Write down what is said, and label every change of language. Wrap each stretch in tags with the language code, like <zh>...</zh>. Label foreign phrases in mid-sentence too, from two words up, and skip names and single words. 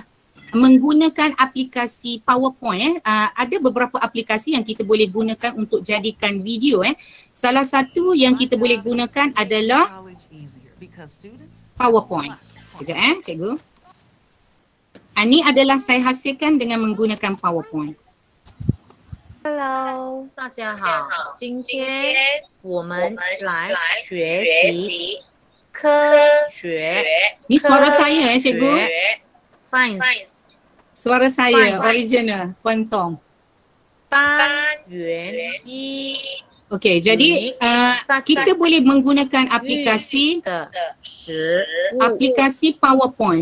<ms>Menggunakan aplikasi PowerPoint ada beberapa aplikasi yang kita boleh gunakan untuk jadikan video Salah satu yang kita boleh gunakan adalah PowerPoint. Sekejap cikgu. Ini adalah saya hasilkan dengan menggunakan PowerPoint.</ms> <zh>Hello， 大家好，今天我们来学习科学。</zh> <ms>Ni suara saya cikgu. Science Suara saya original, Kuantong.</ms> <zh>单元一</zh> <ms>Okey, jadi kita boleh menggunakan aplikasi PowerPoint.</ms>